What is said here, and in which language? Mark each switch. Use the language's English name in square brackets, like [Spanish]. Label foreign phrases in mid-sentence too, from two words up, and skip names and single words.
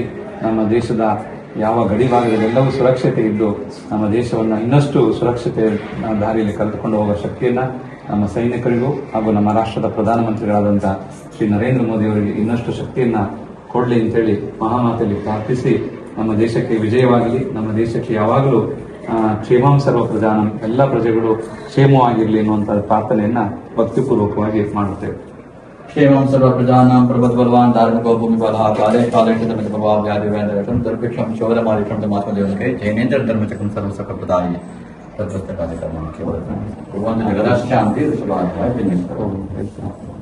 [Kannada] ನಮ್ಮ ದೇಶದ ಯಾವ ಗಡಿ ಭಾಗದಲ್ಲೆಲ್ಲವೂ ಸುರಕ್ಷತೆ ಇದ್ದು ನಮ್ಮ ದೇಶವನ್ನು ಇನ್ನಷ್ಟು ಸುರಕ್ಷತೆ ದಾರಿಯಲ್ಲಿ ಕರೆದುಕೊಂಡು ಹೋಗುವ ಶಕ್ತಿಯನ್ನು ನಮ್ಮ ಸೈನಿಕರಿಗೂ ಹಾಗೂ ನಮ್ಮ ರಾಷ್ಟ್ರದ ಪ್ರಧಾನಮಂತ್ರಿಗಳಾದಂಥ ಶ್ರೀ ನರೇಂದ್ರ ಮೋದಿ ಅವರಿಗೆ ಇನ್ನಷ್ಟು ಶಕ್ತಿಯನ್ನು ಕೊಡಲಿ ಅಂತೇಳಿ ಮಹಾಮಾತೆಯಲ್ಲಿ ಪ್ರಾರ್ಥಿಸಿ ನಮ್ಮ ದೇಶಕ್ಕೆ ವಿಜಯವಾಗಲಿ, ನಮ್ಮ ದೇಶಕ್ಕೆ ಯಾವಾಗಲೂ [Sanskrit] ಕ್ಷೇಮಂ ಸರ್ವ ಪ್ರಜಾನಂ, [Kannada] ಎಲ್ಲ ಪ್ರಜೆಗಳು ಕ್ಷೇಮವಾಗಿರಲಿ ಎನ್ನುವಂಥ ಪ್ರಾರ್ಥನೆಯನ್ನು ಭಕ್ತಿಪೂರ್ವಕವಾಗಿ ಮಾಡುತ್ತೇವೆ. [Sanskrit] क्षेमं सर्वप्रजानां प्रबलवान् धार्मिको भूमिबलः काले काले प्रभाव व्याधि व्याधिकं दुर्भिक्षं शौर्यमादिकं महात्मदेवके जैनेन्द्र धर्मचक्रं सर्वसकप्रदायि तत्वकार्यक्रमं केवलं शांति